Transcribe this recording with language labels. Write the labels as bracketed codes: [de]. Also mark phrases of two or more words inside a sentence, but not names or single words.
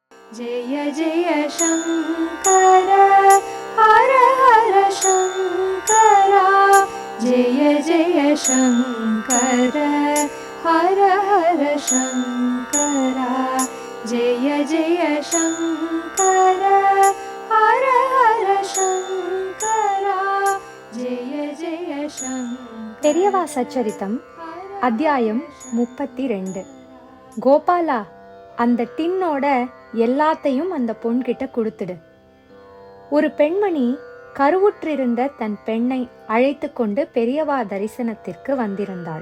[sa] जय जय शंकर हर हर शंकरा जय जय शंकर हर हर शंकरा जय जय शंकर हर हर शंकरा जय जय शंकर. [ta] பெரியவா சச்சரித்தம் அத்தியாயம் 32. கோபாலா, அந்த டின்னோட எல்லாத்தையும் அந்த பொன்கிட்ட கொடுத்துடு. ஒரு பெண்மணி கருவுற்றிருந்த தன் பெண்ணை அழைத்து கொண்டு பெரியவா தரிசனத்திற்கு வந்திருந்தாள்.